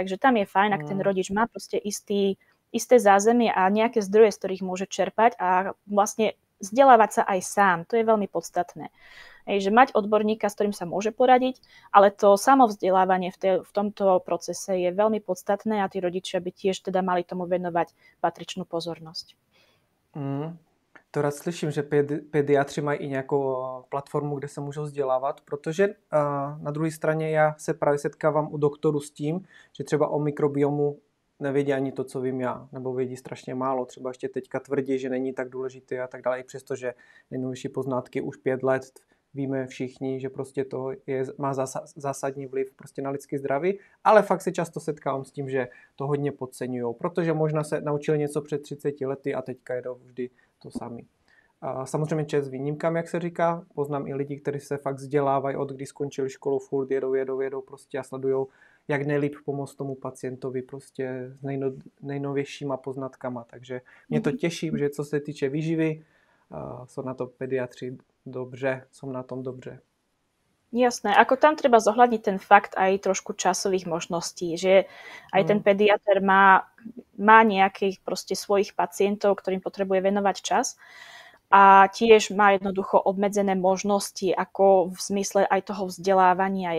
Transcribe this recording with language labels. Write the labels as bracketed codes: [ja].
[sk] Takže tam je fajn, ak ten rodič má proste isté zázemie a nejaké zdroje, z ktorých môže čerpať a vlastne vzdelávať sa aj sám. To je veľmi podstatné. Že mať odborníka, s ktorým sa môže poradiť, ale to samovzdelávanie v tomto procese je veľmi podstatné a tí rodičia by tiež teda mali tomu venovať patričnú pozornosť. [cs] To rád slyším, že pediatři mají i nějakou platformu, kde se můžou vzdělávat, protože na druhé straně já se právě setkávám u doktorů s tím, že třeba o mikrobiomu nevědí ani to, co vím já, nebo vědí strašně málo. Třeba ještě teďka tvrdí, že není tak důležitý a tak dále, i přestože nejnovější poznatky už 5 let víme všichni, že prostě to má zásadní vliv prostě na lidské zdraví, ale fakt se často setkávám s tím, že to hodně podceňují, protože možná se naučili něco před 30 lety a teďka jedou vždy to sami. A samozřejmě čest výjimkám, jak se říká, poznám i lidi, kteří se fakt vzdělávají od kdy skončili školu, furt jedou prostě a sledujou, jak nejlíp pomoct tomu pacientovi prostě s nejnovějšíma poznatkama. Takže mě to těší, že co se týče výživy, jsou na to pediatři dobře, jsou na tom dobře. [sk] Jasné, ako tam treba zohľadniť ten fakt aj trošku časových možností, že aj ten pediater má nejakých proste svojich pacientov, ktorým potrebuje venovať čas a tiež má jednoducho obmedzené možnosti, ako v zmysle aj toho vzdelávania.